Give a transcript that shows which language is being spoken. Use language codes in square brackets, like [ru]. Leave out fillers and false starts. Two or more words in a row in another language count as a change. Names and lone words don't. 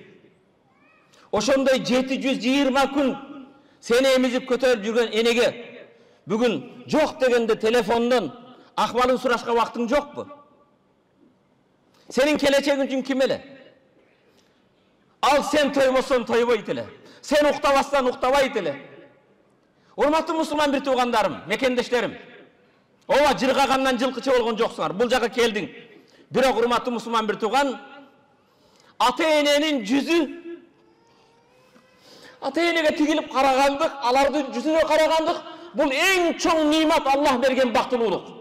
[ky] Ошондой 720 күн сени эмизип көтөрүп жүргөн энеге бүгүн жок дегенде телефондон акыбалын сурашка убактың жокпу? Сенин келечегиң үчүн ким эле? Ал сен тойбосоң тойбойт эле. Сен уктабасаң уктабайт эле. Урматтуу мусулман бир туугандарым, мекендештерим. Ооба жыргагандан жылкычы болгон жоксуңар. Бул жака келдиң. Бирок урматтуу мусулман бир тууган, ата-эненин жүзү ата-энеге тигилип карагандык, алардын жүзүнө карагандык бул эң чоң нимат, Аллах берген бактылуулук.